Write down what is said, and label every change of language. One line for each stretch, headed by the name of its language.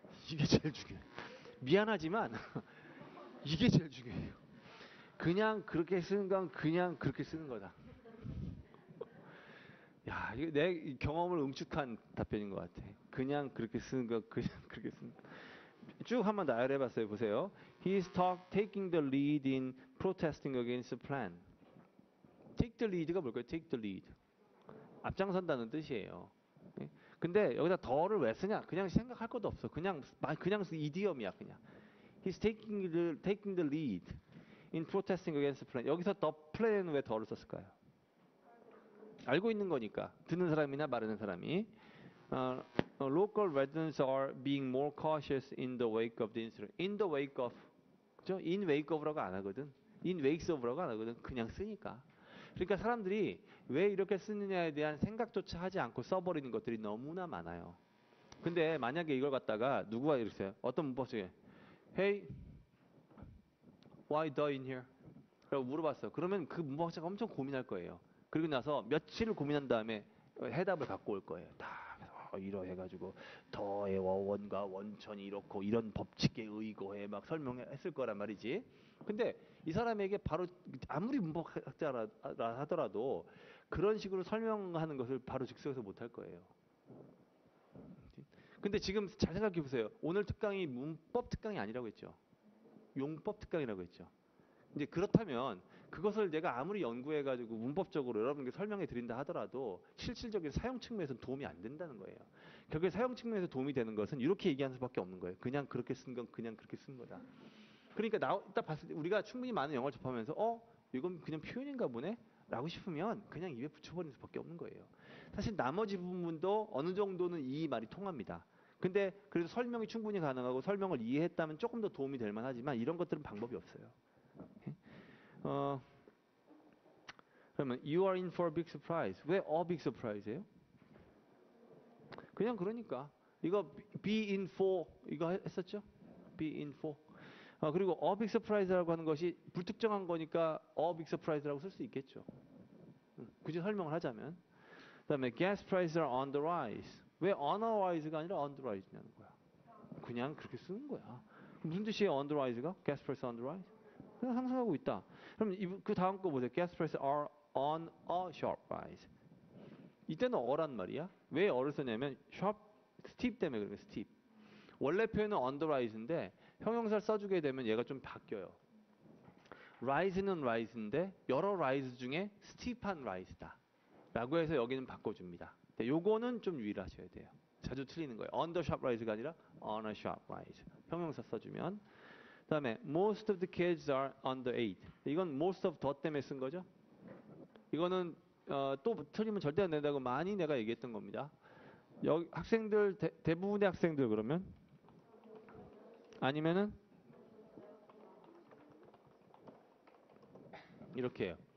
Korean: 이게 제일 중요해. 미안하지만 이게 제일 중요해요. 그냥 그렇게 쓰는 건 그냥 그렇게 쓰는 거다. 야, 이거 내 경험을 응축한 답변인 것 같아. 그냥 그렇게 쓰는 거 그냥 그렇게 쓰는 거. 쭉 한번 나열해봤어요. 보세요.
English: He is taking the lead in protesting against the plan. Take the lead가
Korean: 뭘까요?
English: Take the lead.
Korean: 앞장선다는 뜻이에요. 근데 여기다 더를 왜 쓰냐? 그냥 생각할 것도 없어. 그냥 이디엄이야 그냥.
English: He's taking the lead in protesting against the plan.
Korean: 여기서 the plan 왜 더를 썼을까요? 알고 있는 거니까 듣는 사람이나 말하는 사람이
English: local residents are being more cautious in the wake of the incident. In the wake of,
Korean: 그죠?
English: In wake of
Korean: 라고 안 하거든. In wake of라고 안 하거든. 그냥 쓰니까. 그러니까 사람들이 왜 이렇게 쓰느냐에 대한 생각조차 하지 않고 써버리는 것들이 너무나 많아요. 근데 만약에 이걸 갖다가 누구가 이랬어요? 어떤 문법 중에
English: Hey, why the in here?
Korean: 라고 물어봤어. 그러면 그 문법학자가 엄청 고민할 거예요. 그리고 나서 며칠을 고민한 다음에 해답을 갖고 올 거예요. 다 이러해가지고 더의 원과 원천이 이렇고 이런 법칙에 의거해 막 설명했을 거란 말이지. 근데 이 사람에게 바로 아무리 문법학자라 하더라도 그런 식으로 설명하는 것을 바로 즉석에서 못할 거예요. 근데 지금 잘 생각해 보세요. 오늘 특강이 문법 특강이 아니라고 했죠. 용법 특강이라고 했죠. 이제 그렇다면 그것을 내가 아무리 연구해가지고 문법적으로 여러분께 설명해 드린다 하더라도 실질적인 사용 측면에서는 도움이 안 된다는 거예요. 결국에 사용 측면에서 도움이 되는 것은 이렇게 얘기하는 수밖에 없는 거예요. 그냥 그렇게 쓴 건 그냥 그렇게 쓴 거다. 그러니까 딱 봤을 때 우리가 충분히 많은 영어를 접하면서 이건 그냥 표현인가 보네? 라고 싶으면 그냥 입에 붙여버리는 수밖에 없는 거예요. 사실 나머지 부분도 어느 정도는 이 말이 통합니다. 근데 그래도 설명이 충분히 가능하고 설명을 이해했다면 조금 더 도움이 될 만하지만 이런 것들은 방법이 없어요. 어, 그러면
English: you are in for a big surprise.
Korean: 왜 a big surprise예요? 그냥 그러니까 이거 be in for 이거 했었죠? be in for. 그리고 a big surprise라고 하는 것이 불특정한 거니까 a big surprise라고 쓸 수 있겠죠. 굳이 설명을 하자면. 그다음에
English: gas prices are on the rise. 왜 on the rise가 아니라 on the rise냐는 거야.
Korean: 그냥 그렇게 쓰는 거야. 무슨 뜻이에요? on the rise가?
English: gas prices on the rise?
Korean: 그냥 상승하고 있다. 그럼 그 다음 거 보세요.
English: gas prices are on a sharp rise.
Korean: 이때는 어란 말이야. 왜 어를 쓰냐면 sharp, steep 때문에 그래요.
English: steep.
Korean: 원래 표현은 on the rise인데 형용사를 써주게 되면 얘가 좀 바뀌어요. rise는 rise인데 여러 rise 중에 steep한 rise다. 라고 해서 여기는 바꿔줍니다. 요거는 좀 유의하셔야 돼요. 자주 틀리는 거예요.
English: on the sharp rise가
Korean: 아니라
English: on a sharp rise.
Korean: 형용사 써주면. 그 다음에
English: most of the kids are under 8.
Korean: 이건 most of the 때문에 쓴 거죠. 이거는 또 틀리면 절대 안 된다고 많이 내가 얘기했던 겁니다. 여기 학생들 대부분의 학생들 그러면 아니면은 이렇게 해요.